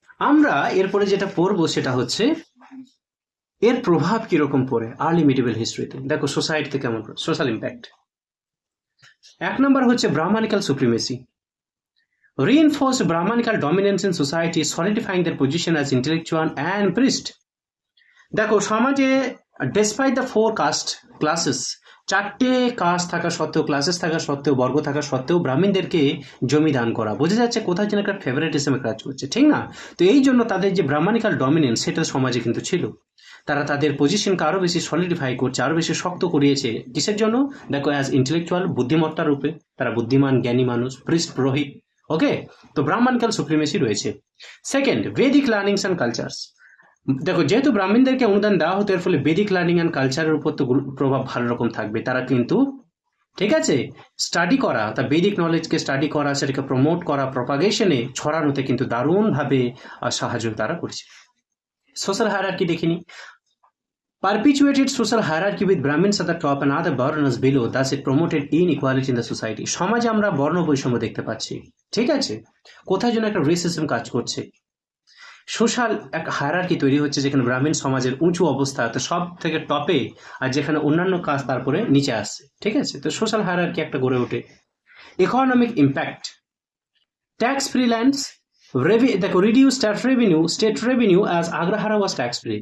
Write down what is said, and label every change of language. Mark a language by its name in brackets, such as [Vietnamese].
[Bangla] আমরা এরপরে যেটা পড়বো সেটা হচ্ছে এর প্রভাব কিরকম পড়ে আর্লি মিডিভেল হিস্ট্রিতে। দেখো সোসাইটিতে কেমন সোশ্যাল ইম্প্যাক্ট। এক নম্বর হচ্ছে ব্রাহ্মণিক্যাল supremacy. [English] Reinforced Brahmanical dominance in society, solidifying their position as intellectual and priest. [Bangla] দেখো সমাজে [English] despite the four caste classes, [Bangla] চারটে কাস্ট থাকা সত্ত্বেও, ক্লাসেস থাকা সত্ত্বেও, বর্গ থাকা সত্ত্বেও ব্রাহ্মণদেরকে জমি দান করা, বোঝা যাচ্ছে কোথাও যেন একটা ফেভারিটিজমে কাজ করছে, ঠিক না? তো এই জন্য তাদের যে ব্রাহ্মণিক্যাল ডমিনেন্স সেটা সমাজে কিন্তু ছিল। তারা তাদের পজিশনকে আরো বেশি সলিডিফাই করছে, আরো বেশি শক্ত করিয়েছে। কিসের জন্য? দেখো [English] as intellectual, [Bangla] বুদ্ধিমত্তার রূপে তারা বুদ্ধিমান জ্ঞানী মানুষ, প্রিস্ট পুরোহিত। ওকে, তো ব্রাহ্মণিক্যাল সুপ্রিমেসি রয়েছে। Second, [English] Vedic learnings and cultures. [Bangla] দেখো যেহেতু ব্রাহ্মণদেরকে অনুদান দেওয়া হতো, এর ফলে বেদিক লার্নিং অ্যান্ড কালচারের উপর তো প্রভাব ভালো রকম থাকবে। তারা কিন্তু ঠিক আছে স্টাডি করা, তা বেদিক নলেজকে স্টাডি করা, সেটাকে প্রমোট করা, প্রপাগেশনে ছড়ানোতে কিন্তু দারুণভাবে সাহায্য তারা করছে। সোশ্যাল হায়ারার্কি দেখিনি। [English] Perpetuated social hierarchy with Brahmins at the top and other burners below, thus it promoted inequality in the society. [Bangla] সমাজে আমরা বর্ণ বৈষম্য দেখতে পাচ্ছি, ঠিক আছে? কোথায় যেন একটা রেসিজম কাজ করছে। সোশ্যাল এক হায়ারার্কি তৈরি হচ্ছে যেখানে ব্রাহ্মণ সমাজের উঁচু অবস্থা, তো সব থেকে টপে, আর যেখানে অন্যান্য কাজ তারপরে নিচে আসছে, ঠিক আছে? তো সোশ্যাল হায়ারার্কি একটা গড়ে ওঠে। [English] economic impact, tax free lands, [Bangla] দেখো [English] Reduce state revenue as agrahara was tax free.